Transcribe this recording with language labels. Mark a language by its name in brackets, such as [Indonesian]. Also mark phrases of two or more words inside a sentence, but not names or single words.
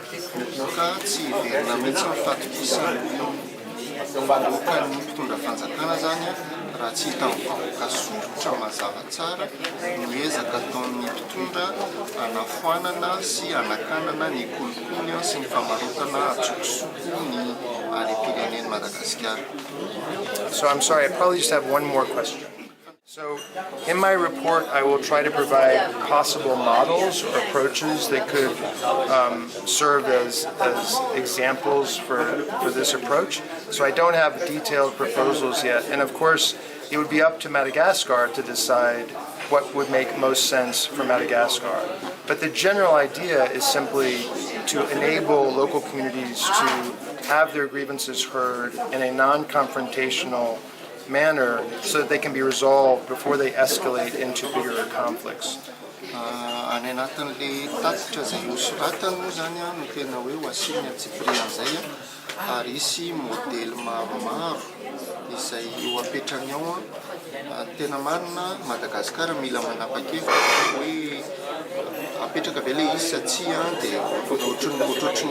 [Malagasy] Tsy verina mihitsy ny fatokisan'ny vahoaka ny mpitondra fanjakana zany raha tsy hita mivahoaka soritra mazava tsara miezaka ataon'ny mpitondra anafoanana sy anakanana ny kolikoly sy ny famarotana atsokosoko ny harem-pirenen'i Madagasikara. [English] So I'm sorry, I probably just have one more question. So in my report, I will try to provide possible models or approaches that could serve as examples for this approach. So I don't have detailed proposals yet. And of course, it would be up to Madagascar to decide what would make most sense for Madagascar. But the general idea is simply to enable local communities to have their grievances heard in a non-confrontational manner so that they can be resolved before they escalate into bigger conflicts. [Malagasy] Any anatin'le tatitra izay nosoratany moa zany no tena hoe ho asiany antsipirian'izay ary isy modely maromaro izay eo apetrany ao tena marina Madagasikara mila manapa-kevitra hoe apetraka ve le izy satria dia ohatrany